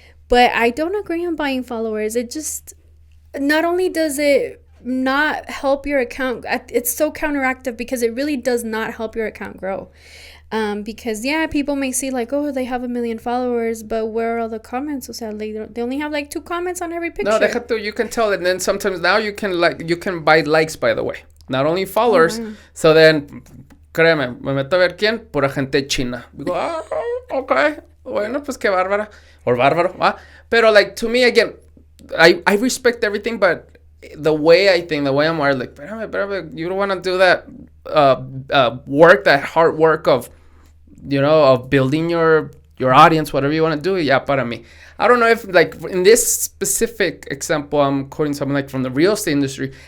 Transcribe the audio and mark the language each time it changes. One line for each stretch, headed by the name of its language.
English: But I don't agree on buying followers. It just, not only does it not help your account, it's so counteractive, because it really does not help your account grow. Because people may see like, oh, they have 1 million followers, but where are all the comments?
Spanish: O sea,
English: they only have like 2 comments on every picture. No,
Spanish: deja tú,
English: you can tell. And then sometimes now you can buy likes, by the way, not only followers. Oh, wow. So then,
Spanish: créeme, me meto a ver quién, pura gente china. Digo, okay, bueno, pues qué bárbara or bárbaro. Pero
English: like, to me, again, I respect everything, but the way I'm wired, like,
Spanish: espérame,
English: you don't want to do that work, that hard work of, of building your your audience, whatever you want to do, yeah,
Spanish: para mí.
English: I don't know if, like, in this specific example, I'm quoting someone like from the real estate industry.